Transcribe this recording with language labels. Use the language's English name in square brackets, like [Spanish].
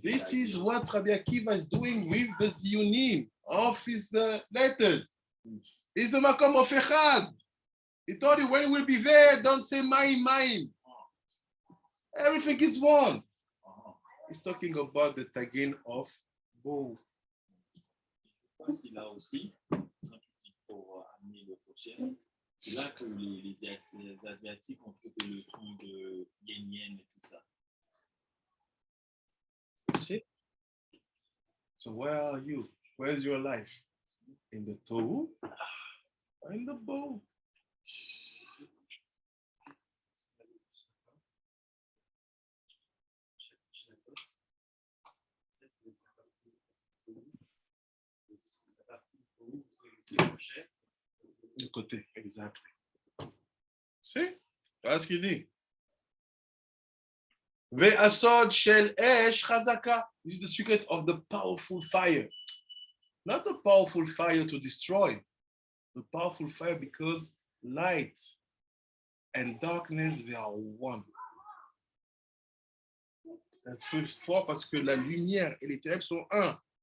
[English] This is what Rabbi Akiva is doing with the Ziyunim of his letters. It's the Makom of Echad. He told you when you will be there, don't say mine. Everything is one. He's talking about the Tagin of Bohu. [French] C'est là aussi, quand tu dis pour amener le prochain, c'est là que les Asiatiques ont trouvé le ton de yin et tout ça. [English] See? So where are you? Where's your life? In the Tohu or in the Bohu? [French] Du côté, [English] exactly. See? That's [French] ce qu'il dit. [Hebrew] Ve'asod shel esh chazaka. [English] This is the secret of the powerful fire. Not the powerful fire to destroy. The powerful fire because light and darkness, they are one. [French] C'est fort parce que la lumière et les ténèbres sont un.